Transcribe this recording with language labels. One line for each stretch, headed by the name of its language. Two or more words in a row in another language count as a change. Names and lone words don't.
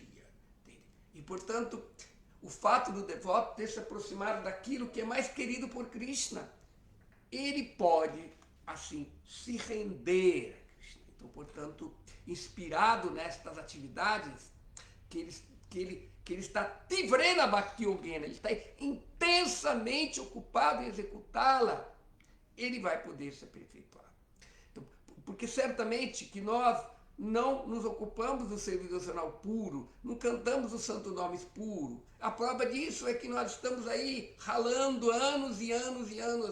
Portuguese: E, portanto, o fato do devoto ter se aproximado daquilo que é mais querido por Krishna, ele pode, assim, se render a Krishna. Então, portanto, inspirado nestas atividades, que ele está
Sanskrit: तीव्रेण भक्ति योगेन,
Portuguese: ele está intensamente ocupado em executá-la, ele vai poder se aperfeiçoar. Então, porque certamente que nós não nos ocupamos do serviço devocional puro, não cantamos os santos nomes puros. A prova disso é que nós estamos aí ralando anos e anos e anos.